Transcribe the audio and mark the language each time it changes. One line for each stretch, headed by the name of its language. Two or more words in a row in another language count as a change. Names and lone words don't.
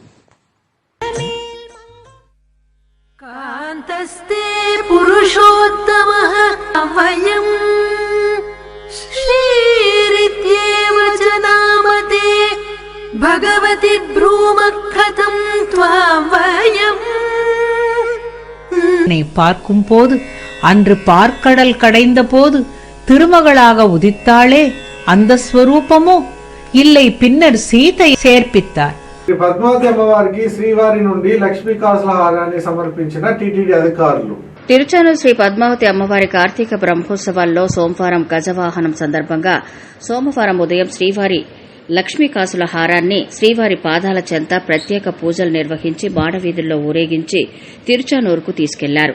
Sanskrit: కాంతస్తే పురుషోత్తమః వయం శ్రీరిత్యేవ చ నామతే భగవతి బ్రూమకథం త్వాం వయం.
Tamil: பார்க்கும் போது அன்று பார்க்கடல் கடைந்த போது திருமகளாக உதித்தாளே அந்த ஸ்வரூபமோ இல்லை பின்னர் சீதை சேர்ப்பித்தார்.
Telugu: శ్రీ పద్మావతి అమ్మవారికి శ్రీవారి నుండి లక్ష్మీ కాసుల హారాన్ని సమర్పించిన టీటీడీ అధికారులు. తిరుచానూరు శ్రీ పద్మావతి అమ్మవారి కార్తీక బ్రహ్మోత్సవాల్లో సోమవారం గజవాహనం సందర్భంగా సోమవారం ఉదయం శ్రీవారి లక్ష్మీకాసుల హారాన్ని శ్రీవారి పాదాల చెంత ప్రత్యేక పూజలు నిర్వహించి మాడవీధుల్లో ఊరేగించి తిరుచానూరుకు తీసుకెళ్లారు.